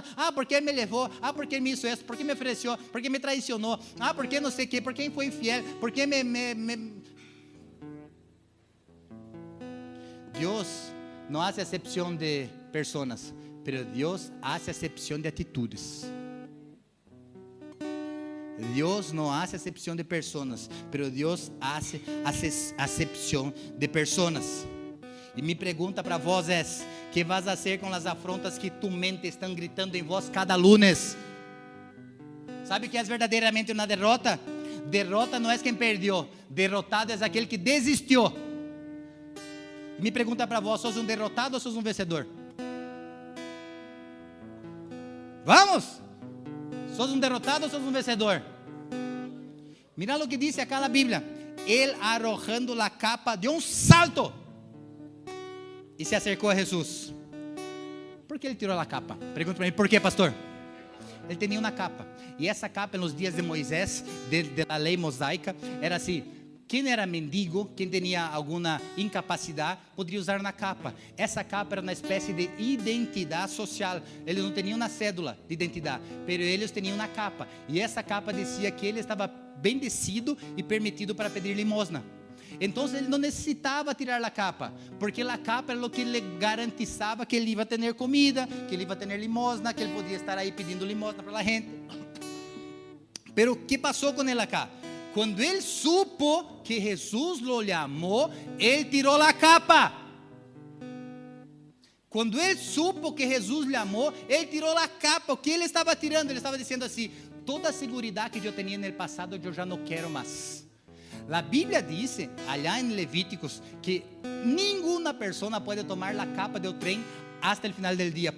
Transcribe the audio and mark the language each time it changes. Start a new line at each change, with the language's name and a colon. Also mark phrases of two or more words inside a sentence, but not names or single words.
Portuguese: Porque me levou, porque me hizo isso, porque me ofereceu, porque me traicionou, porque não sei o que, porque foi infiel, porque Deus não faz acepção de pessoas, mas Deus faz acepção de atitudes. Deus não faz acepção de pessoas, mas Deus faz acepção de pessoas. E minha pergunta para vós é:
Spanish: que vas a hacer
Portuguese: com as afrontas que tu mente estão gritando em vós cada lunes? Sabe o que é verdadeiramente uma derrota? Derrota não é quem perdeu, derrotado é aquele que desistiu. Me pergunta para vós, sos um derrotado ou sos um vencedor? Vamos! Sos um derrotado ou sos um vencedor?
Spanish: Mira lo que dice acá la Biblia. Él arrojando la capa de un salto y se acercó a Jesús. ¿Por qué él tiró la capa?
Portuguese: Pergunta para
Spanish: mí, ¿por qué, pastor? Él tenía una capa. Y esa capa en los días de Moisés, de la ley mosaica, era así.
Portuguese: Quem era mendigo, quem tinha alguma incapacidade, poderia usar uma capa. Essa capa era uma espécie de identidade social. Eles não tinham uma cédula de identidade, mas eles tinham uma capa. E essa capa dizia que ele estava bendecido e permitido para pedir limosna. Então ele não necessitava tirar a capa, porque a capa era o que lhe garantizava que ele ia ter comida, que ele ia ter limosna, que ele podia estar aí pedindo limosna para a gente. Pero o que passou com ele acá? Quando ele supo que Jesus
Spanish: lo llamó,
Portuguese: ele tirou a capa. Quando ele supo que Jesus lhe amou, ele tirou a capa. O que ele estava tirando? Ele estava dizendo assim: toda a segurança que eu tinha no passado, eu já não quero mais. A Bíblia diz, allá em Levíticos, que nenhuma pessoa pode tomar a capa do trem hasta o final do dia.